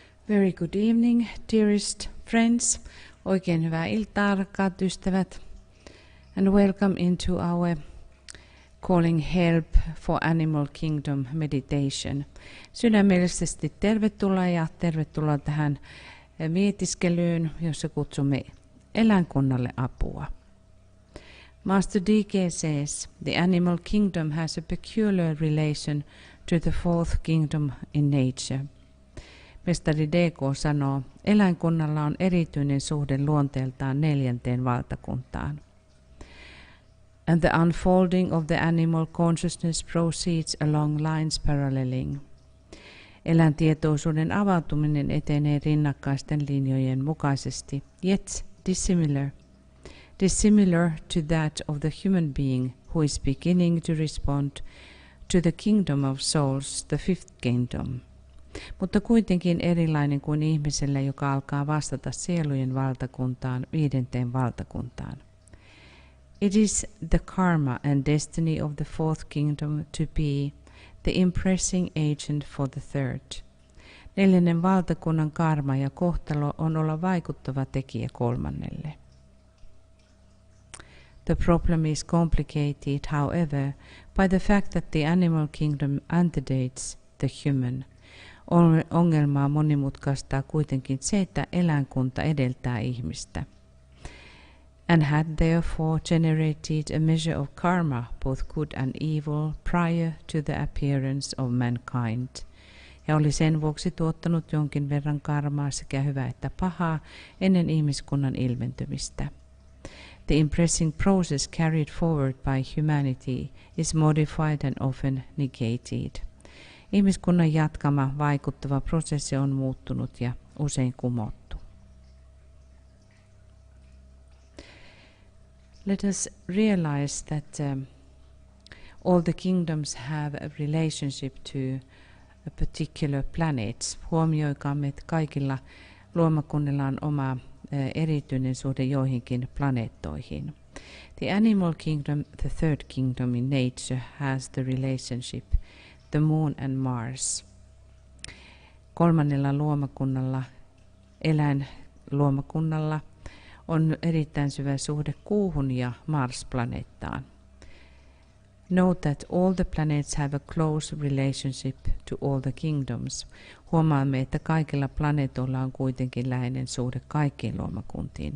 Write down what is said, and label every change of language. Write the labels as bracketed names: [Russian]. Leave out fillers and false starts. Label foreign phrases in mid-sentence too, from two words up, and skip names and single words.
[English] Very good evening, dearest friends. [Finnish] Oikein hyvää iltaa, rakkaat ystävät. [English] And welcome into our Calling Help for Animal Kingdom meditation. [Finnish] Sydämellisesti tervetuloa tähän mietiskelyyn, jossa kutsumme eläinkunnalle apua. [English] Master D.K. says, the animal kingdom has a peculiar relation to the fourth kingdom in nature. [Finnish] Mestari D.K. sanoo, eläinkunnalla on erityinen suhde luonteeltaan 4. valtakuntaan. [English] And the unfolding of the animal consciousness proceeds along lines paralleling. [Finnish] Eläintietoisuuden avautuminen etenee rinnakkaisten linjojen mukaisesti, [English] yet dissimilar to that of the human being who is beginning to respond to the kingdom of souls, the fifth kingdom. [Finnish] Mutta kuitenkin erilainen kuin ihmiselle, joka alkaa vastata sielujen valtakuntaan, 5. valtakuntaan. [English] It is the karma and destiny of the fourth kingdom to be the impressing agent for the third. [Finnish] 4. valtakunnan karma ja kohtalo on olla vaikuttava tekijä 3. [English] The problem is complicated, however, by the fact that the animal kingdom antedates the human. [Finnish] Ongelmaa monimutkaistaa kuitenkin se, että eläinkunta edeltää ihmistä. [English] And had therefore generated a measure of karma, both good and evil, prior to the appearance of mankind. [Finnish] Ja oli sen vuoksi tuottanut jonkin verran karmaa sekä hyvää että pahaa ennen ihmiskunnan ilmentymistä. [English] The impressing process carried forward by humanity is modified and often negated. [Finnish] Ihmiskunnan jatkama vaikuttava prosessi on muuttunut ja usein kumottu. [English] Let us realize that all the kingdoms have a relationship to a particular planet. [Finnish] Huomioikaamme, että kaikilla luomakunnilla on oma erityinen suhde joihinkin planeettoihin. [English] The animal kingdom, the third kingdom in nature, has the relationship the moon and Mars. [Finnish] 3. luomakunnalla, eläinluomakunnalla, on erittäin syvä suhde kuuhun ja Mars-planeettaan. [English] Note that all the planets have a close relationship to all the kingdoms. [Finnish] Huomaamme, että kaikilla planeetoilla on kuitenkin läheinen suhde kaikkiin luomakuntiin.